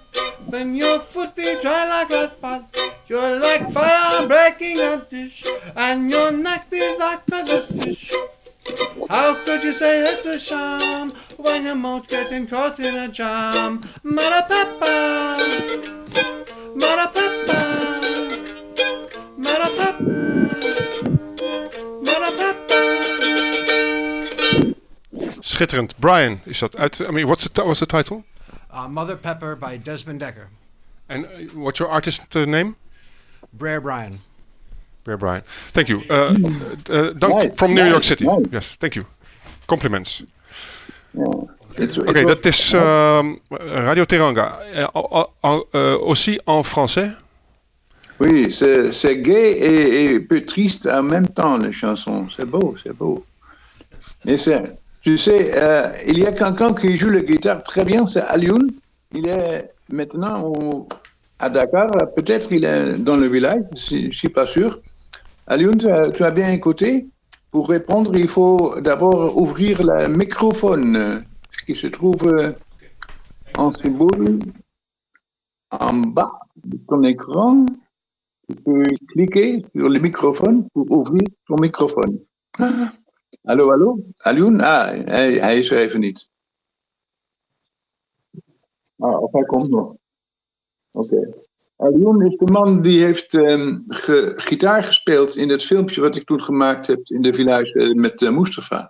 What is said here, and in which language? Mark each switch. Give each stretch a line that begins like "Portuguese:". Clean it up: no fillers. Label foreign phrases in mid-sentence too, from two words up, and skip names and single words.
English: When your foot be dry like a pot. You're like fire breaking a dish, and your neck be like a fish. How could you say it's a sham when your mouth getting caught in a jam? Mother Pepper, Mother Pepper, Mother Pepper, Mother Pepper.
Dutch: Schitterend. Brian, is dat uit...
English: what's the title? Mother Pepper by Desmond Dekker. And what's your artist name? Brer Brian. Brer Brian. Thank you. From New York City. Yes, thank you. Compliments.
Dutch: Oké, dat is Radio Teranga.
French: Aussi en français? Oui, c'est gai et peu triste en même temps, les chansons. C'est beau, c'est beau. Et tu sais, il y a quelqu'un qui joue la guitare très bien, c'est Alioune. Il est maintenant à Dakar, peut-être il est dans le village, je ne suis pas sûr. Alioune, tu as bien écouté? Pour répondre, il faut d'abord ouvrir le microphone qui se trouve en symbole en bas de ton écran. Tu peux cliquer sur le microphone pour ouvrir ton microphone.
Dutch: Hallo, hallo? Alioune? Hij is er even niet. Of hij komt nog. Oké. Alioune is de man die heeft gitaar gespeeld in het filmpje wat ik toen gemaakt heb in de village met Mustafa.